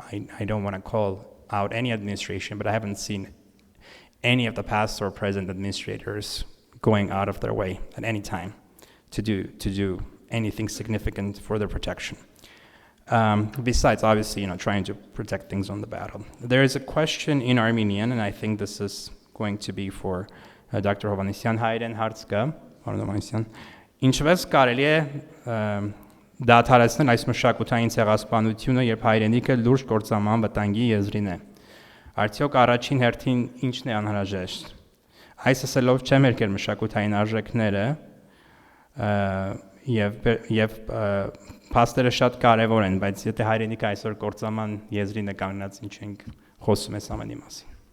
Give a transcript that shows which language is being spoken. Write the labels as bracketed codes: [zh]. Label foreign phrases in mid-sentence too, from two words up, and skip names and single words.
[en] I don't want to call out any administration, but I haven't seen any of the past or present administrators going out of their way at any time to do anything significant for their protection. Besides, obviously, trying to protect things on the battle. There is a question in Armenian, and I think this is going to be for Dr. Hovanesyan. [hy] Հայերեն հարց կա, պարոն Հովանեսյան։ Ինչպես կարելի է դադարեցնել այս մշակութային ցեղասպանությունը, երբ հայրենիքը լուրջ կործանման վտանգի եզրին է։ Արդյոք առաջին հերթին ինչն է անհրաժեշտ։ Այս ասելով չեմ եկել մշակութային արժեքները եւ փաստերը շատ կարեւոր են, բայց եթե հայրենիքը այսօր կործանման եզրին է կանգնած, ինչ ենք խոսում այս ամենի մասին։